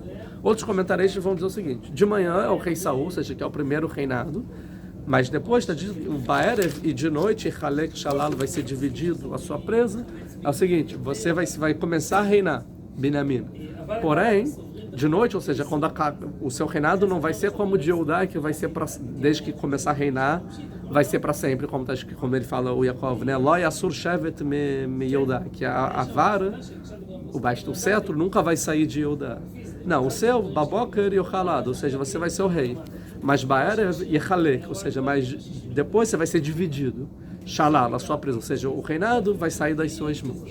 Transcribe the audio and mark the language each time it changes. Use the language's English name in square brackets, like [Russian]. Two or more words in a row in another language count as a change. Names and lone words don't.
[Portuguese] Outros comentaristas vão dizer o seguinte: de manhã é o rei Saul, ou seja, que é o primeiro reinado, mas depois está dito que o Baerev e de noite [Hebrew] יחלק שלל [Portuguese] vai ser dividido a sua presa. É o seguinte: você vai começar a reinar, Binyamin. Porém, de noite, ou seja, quando o seu reinado não vai ser como o de Yehudá, que vai ser desde que começar a reinar, vai ser para sempre, como ele fala o Yaakov, né? [Hebrew] לא יסור שבט מיהודה, [Portuguese] que a vara, o cetro nunca vai sair de Yehudá. Não, o seu Baboker e o Halad, ou seja, você vai ser o rei. Mas Baerev e Halek, ou seja, mas depois você vai ser dividido. Shalal, a sua prisão, ou seja, o reinado vai sair das suas mãos.